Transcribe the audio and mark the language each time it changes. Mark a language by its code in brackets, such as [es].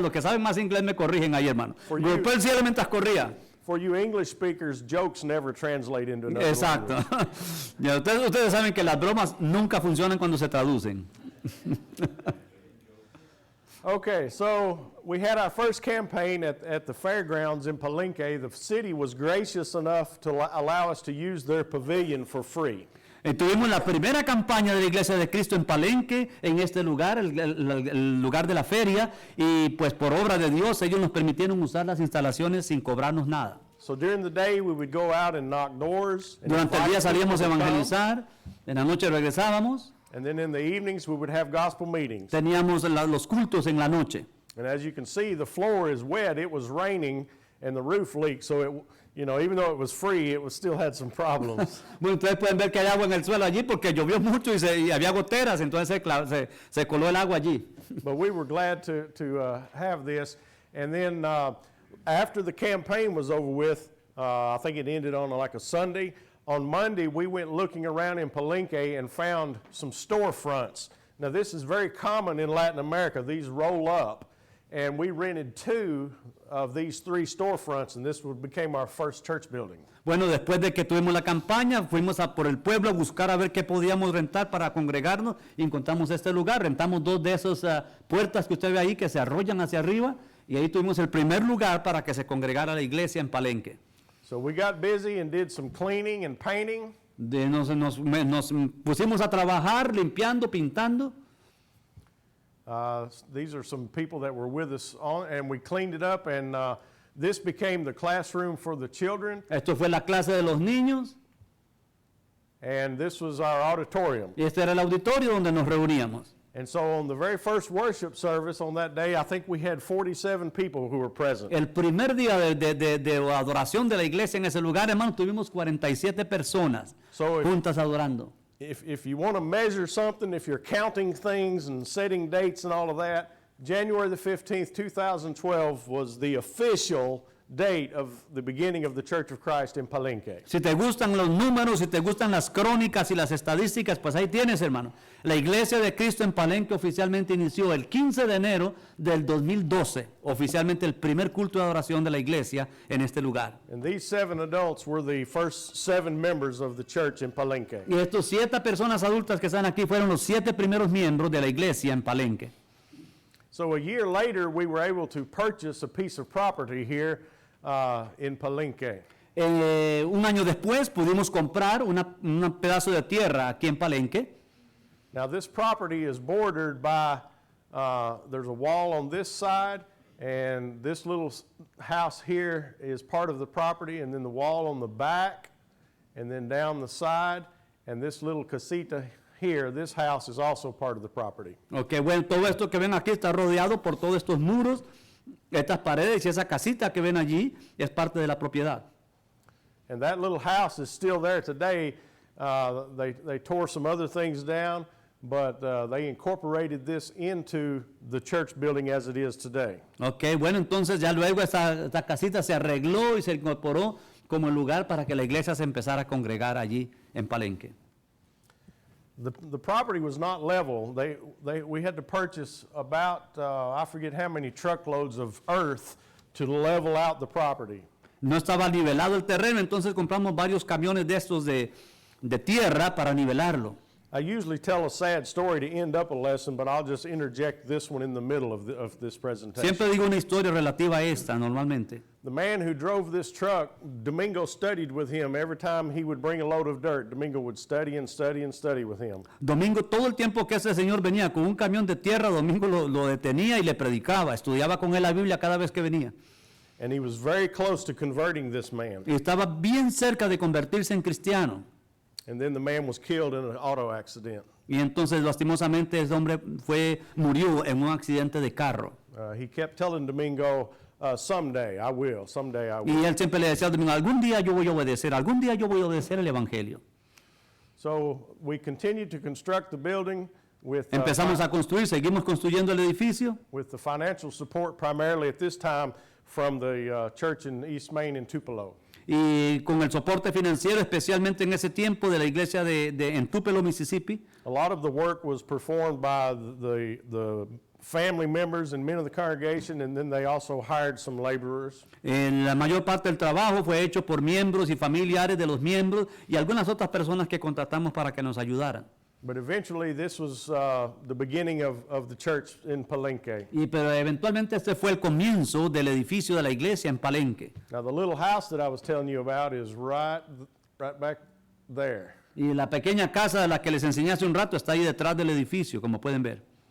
[es] Los que saben más inglés me corrigen ahí, hermano. Golpeó el cielo mientras corría. [en] For you English speakers, jokes never translate into another [es] Exacto. Ya, ustedes saben que las bromas nunca funcionan cuando se traducen. [en] Okay, so we had our first campaign at the fairgrounds in Palenque. The city was gracious enough to allow us to use their pavilion for free. [es] Tuvimos la primera campaña de la Iglesia de Cristo en Palenque, en este lugar, el lugar de la feria, y pues por obra de Dios ellos nos permitieron usar las instalaciones sin cobrarnos nada. [en] So during the day we would go out and knock doors. And [es] Durante el día [en] invite people [es] salíamos a [en] to come. [es] evangelizar, en la noche regresábamos, [en] And then in the evenings we would have gospel meetings. [es] teníamos los cultos en la noche. [en] And as you can see, the floor is wet. It was raining and the roof leaked. So it, even though it was free, it still had some problems. [es] Bueno, ustedes pueden ver que hay agua en el suelo allí porque llovió mucho y había goteras, entonces se coló el agua allí. [en] But we were glad to have this. And then after the campaign was over with, I think it ended on like a Sunday. On Monday, we went looking around in Palenque and found some storefronts. Now, this is very common in Latin America. These roll up. And we rented 2 of these 3 storefronts, and this became our first church building. [es] Bueno, después de que tuvimos la campaña, fuimos por el pueblo a buscar a ver qué podíamos rentar para congregarnos y encontramos este lugar. Rentamos 2 de esas puertas que usted ve ahí que se arrollan hacia arriba y ahí tuvimos el primer lugar para que se congregara la iglesia en Palenque. [en] So we got busy and did some cleaning and painting. [es] Nos pusimos a trabajar limpiando, pintando. [en] These are some people that were with us and we cleaned it up, and this became the classroom for the children. [es] Esto fue la clase de los niños. [en] and this was our auditorium. [es] Y este era el auditorio donde nos reuníamos. [en] And so on the very first worship service on that day, I think we had 47 people who were present. [es] El primer día de adoración de la iglesia en ese lugar, hermano, tuvimos 47 personas [en] So [es] juntas adorando. [en] if you want to measure something, if you're counting things and setting dates and all of that, January the 15th, 2012 was the official date of the beginning of the Church of Christ in Palenque. [es] Si te gustan los números, si te gustan las crónicas y las estadísticas, pues ahí tienes, hermano. La Iglesia de Cristo en Palenque oficialmente inició el 15 de enero del 2012, oficialmente el primer culto de adoración de la iglesia en este lugar. [en] And these 7 adults were the first 7 members of the church in Palenque. [es] Y estos 7 personas adultas que están aquí fueron los 7 primeros miembros de la iglesia en Palenque. [en] So a year later, we were able to purchase a piece of property here in Palenque. [es] Un año después pudimos comprar un pedazo de tierra aquí en Palenque. [en] Now this property is bordered by, there's a wall on this side, and this little house here is part of the property, and then the wall on the back, and then down the side, and this little casita here, this house is also part of the property. [es] Ok, bueno, todo esto que ven aquí está rodeado por todos estos muros, estas paredes y esa casita que ven allí es parte de la propiedad. [en] And that little house is still there today. They tore some other things down, but they incorporated this into the church building as it is today. [es] Ok, bueno, entonces ya luego esta casita se arregló y se incorporó como el lugar para que la iglesia se empezara a congregar allí en Palenque. [en] The property was not level. We had to purchase about, I forget how many truckloads of earth to level out the property. [es] No estaba nivelado el terreno, entonces compramos varios camiones de estos de tierra para nivelarlo. [en] I usually tell a sad story to end up a lesson, but I'll just interject this one in the middle of this presentation. [es] Siempre digo una historia relativa a esta, normalmente. [en] The man who drove this truck, Domingo studied with him. Every time he would bring a load of dirt, Domingo would study and study and study with him. [es] Domingo, todo el tiempo que ese señor venía con un camión de tierra, Domingo lo detenía y le predicaba, estudiaba con él la Biblia cada vez que venía. [en] And he was very close to converting this man. [es] Y estaba bien cerca de convertirse en cristiano. [en] And then the man was killed in an auto accident. [es] Y entonces, lastimosamente, ese hombre murió en un accidente de carro. [en] He kept telling Domingo, someday I will, someday I will. [es] Y él siempre le decía a Domingo, algún día yo voy a obedecer, algún día yo voy a obedecer el evangelio. [en] So we continued to construct the building with [es] Empezamos a construir, seguimos construyendo el edificio. [en] with the financial support primarily at this time from the church in East Main in Tupelo. [es] Y con el soporte financiero, especialmente en ese tiempo de la iglesia en Tupelo, Mississippi. [en] A lot of the work was performed by the family members and men of the congregation, and then they also hired some laborers. [es] La mayor parte del trabajo fue hecho por miembros y familiares de los miembros y algunas otras personas que contratamos para que nos ayudaran. [en] But eventually this was the beginning of the church in Palenque. [es] Pero eventualmente este fue el comienzo del edificio de la iglesia en Palenque. [en] Now the little house that I was telling you about is right back there. [es] Y la pequeña casa de la que les enseñé hace un rato está ahí detrás del edificio, como pueden ver.